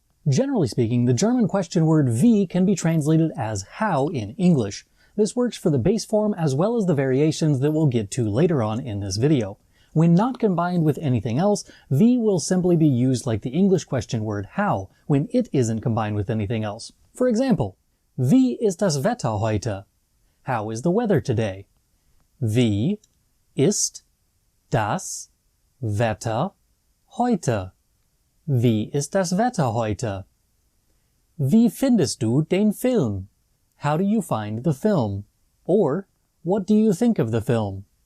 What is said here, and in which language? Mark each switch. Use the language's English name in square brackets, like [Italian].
[English] Generally speaking, the German question word wie can be translated as how in English. This works for the base form as well as the variations that we'll get to later on in this video. When not combined with anything else, wie will simply be used like the English question word how, when it isn't combined with anything else. For example, [German] wie ist das Wetter heute? [English] How is the weather today? [German] Wie ist das Wetter heute? Wie ist das Wetter heute? Wie findest du den Film? [English] How do you find the film? Or, what do you think of the film?